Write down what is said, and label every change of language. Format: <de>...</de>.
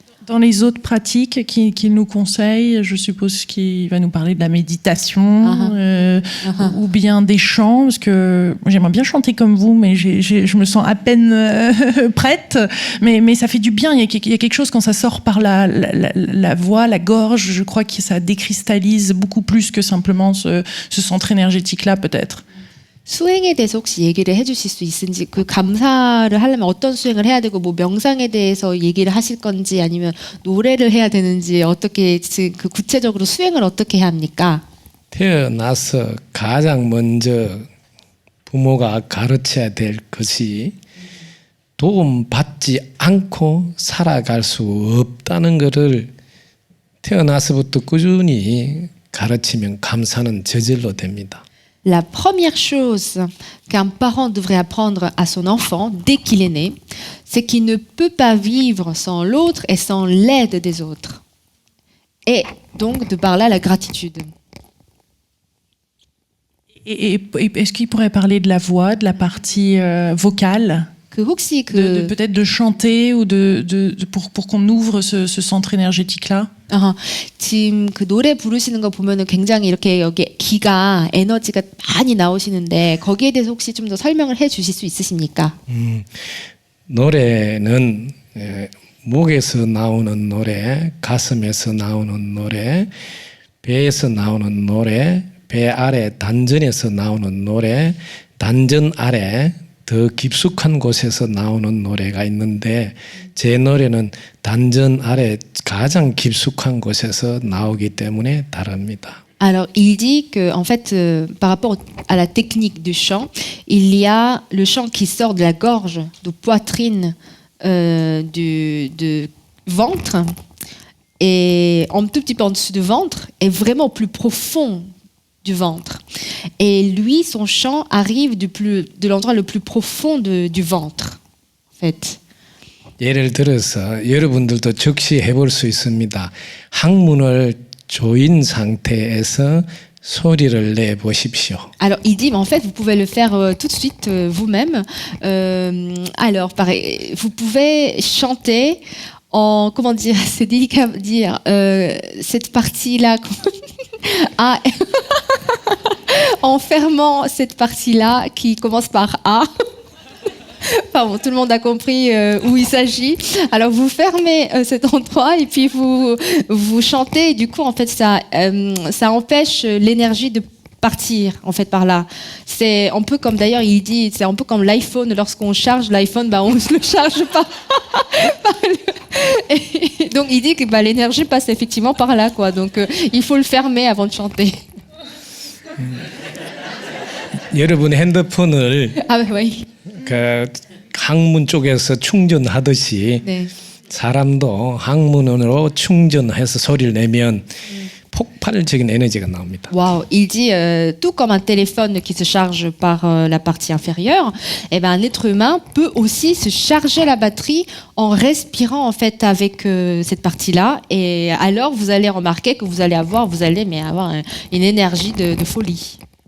<fr>Dans les autres pratiques qu'il nous conseille, je suppose qu'il va nous parler de la méditation ou bien des chants, parce que j'aimerais bien chanter comme vous, mais je me sens à peine prête, mais ça fait du bien, il y a quelque chose quand ça sort par la voix, la gorge, je crois que ça décristallise beaucoup plus que simplement ce centre énergétique-là peut-être.</fr> <ko>수행에 대해서 혹시 얘기를 해주실 수 있는지, 그 감사를 하려면 어떤 수행을 해야 되고 뭐 명상에 대해서 얘기를 하실 건지 아니면 노래를 해야 되는지 어떻게 그 구체적으로 수행을 어떻게 해야 합니까? 태어나서 가장 먼저 부모가 가르쳐야 될 것이 도움받지 않고 살아갈 수 없다는 것을 태어나서부터 꾸준히 가르치면 감사는 저절로 됩니다.</ko> <fr>La première chose qu'un parent devrait apprendre à son enfant dès qu'il est né, c'est qu'il ne peut pas vivre sans l'autre et sans l'aide des autres. Et donc, de par là, la gratitude. Et est-ce qu'il pourrait parler de la voix, de la partie vocale,</fr> <ko>그 혹시 그</ko> <fr>peut-être de chanter ou pour qu'on ouvre ce centre énergétique-là?</fr> <ko>지금 그 노래 부르시는 거 보면은 굉장히 이렇게 여기 기가 에너지가 많이 나오시는데 거기에 대해서 혹시 좀 더 설명을 해 주실 수 있으십니까? 노래는 목에서 나오는 노래, 가슴에서 나오는 노래, 배에서 나오는 노래, 배 아래 단전에서 나오는 노래, 단전 아래 더 깊숙한 곳에서 나오는 노래가 있는데 제 노래는 단전 아래 가장 깊숙한 곳에서 나오기 때문에 다릅니다.</ko> <fr>Alors, il dit que, en fait, par rapport à la technique du chant, il y a le chant qui sort de la gorge, de poitrine, du ventre, et un tout petit peu en dessous du ventre, est vraiment au plus profond du ventre. Et lui, son chant arrive de l'endroit le plus profond du ventre, en fait.</fr> <ko>예를 들어서 여러분들도 즉시 해볼 수 있습니다. 항문을 조인 상태에서 소리를 내 보십시오.</ko> <fr>Alors, il dit, mais en fait, vous pouvez le faire tout de suite vous-même. Alors, pareil, vous pouvez chanter en, comment dire, c'est délicat de dire, cette partie-là, en fermant cette partie-là qui commence par A. Enfin bon, tout le monde a compris où il s'agit. Alors vous fermez cet endroit et puis vous chantez. Et du coup, en fait, ça empêche l'énergie de partir en fait par là. C'est un peu comme, d'ailleurs, il dit, c'est un peu comme l'iPhone. Lorsqu'on charge l'iPhone, on ne le charge pas. Et donc il dit que l'énergie passe effectivement par là, quoi. Donc il faut le fermer avant de chanter.</fr> <ko>여러분 핸드폰을</ko> <fr>oui.</fr> <ko>그 항문 쪽에서 충전하듯이 네. 사람도 항문으로 충전해서 소리를 내면 폭발적인 에너지가 나옵니다.</ko> <fr>Wow, il dit tout comme un téléphone qui se charge par la partie inférieure, eh ben un être humain peut aussi se charger la batterie en respirant en fait avec cette partie-là, et alors vous allez remarquer que vous allez avoir une énergie de folie.</fr>